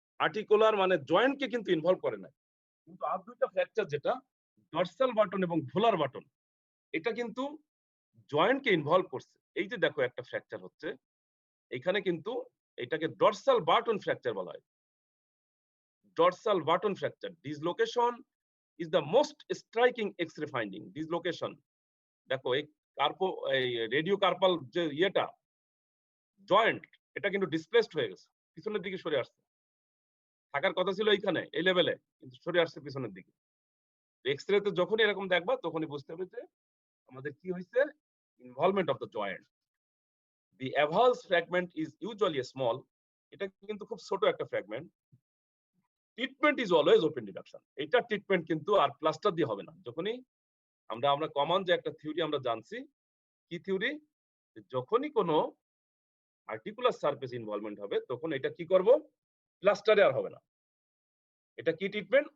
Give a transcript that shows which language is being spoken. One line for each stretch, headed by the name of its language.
Bangla: Articular মানে জয়েন্টকে কিন্তু involve করে নাই। কিন্তু আর ২ টা ফ্র্যাকচার যেটা ডর্সাল বাটন এবং ভোলার বাটন, এটা কিন্তু জয়েন্টকে ইনভলভ করছে। এই যে দেখো একটা ফ্র্যাকচার হচ্ছে, এখানে কিন্তু এটাকে ডর্সাল বাটন ফ্র্যাকচার বলা হয়। Dorsal button fracture.
English: Dislocation is the most striking X-ray finding. Dislocation.
Bangla: দেখো এই কার্পো এই রেডিও কার্পাল যে ইয়েটা জয়েন্ট, এটা কিন্তু ডিসপ্লেসড হয়ে গেছে, পিছনের দিকে সরে আসছে। থাকার কথা ছিল এইখানে এই লেভেলে, কিন্তু সরে আসছে পিছনের দিকে। এক্স-রে তে যখনই এরকম দেখবা তখনই বুঝতে হবে যে আমাদের কি হইছে,
English: Involvement of the joint. The avulse fragment is usually small.
Bangla: এটা কিন্তু খুব ছোট একটা fragment.
English: Treatment is always open deduction.
Bangla: এটা ট্রিটমেন্ট কিন্তু আর প্লাস্টার দিয়ে হবে না। যখনই আমরা কমন যে একটা থিওরি আমরা জানছি, কি থিওরি? যখনই কোনো আর্টিকুলার সারফেস ইনভলভমেন্ট হবে তখন এটা কি করব? প্লাস্টারে আর হবে না। এটা কি ট্রিটমেন্ট?